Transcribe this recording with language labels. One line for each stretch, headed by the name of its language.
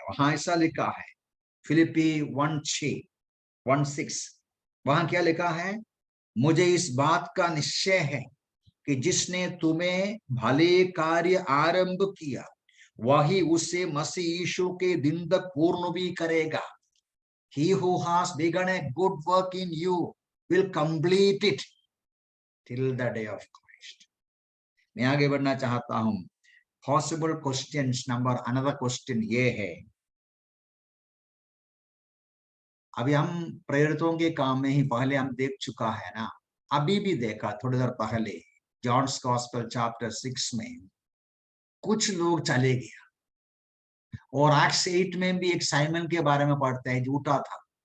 Hindi: वहां ऐसा लिखा है, फिलिपी 1:6 वहां क्या लिखा है? मुझे इस बात का निश्चय है कि जिसने तुम्हें भले कार्य आरंभ किया, वही उसे मसीह यीशु के दिन तक पूर्ण भी करेगा।
English: He who has begun a good work in you will complete it till the day of Christ.
Hindi: मैं आगे बढ़ना चाहता हूं।
English: possible questions number, another question
Hindi: ये है, अभी हम प्रेरितों के काम में ही पहले हम देख चुका है ना, अभी भी देखा थोड़ी देर पहले जॉन्स गॉस्पेल चैप्टर 6 में कुछ लोग चले गए, और एक्ट्स 8 में भी एक साइमन के बारे में पढ़ते हैं, झूठा था।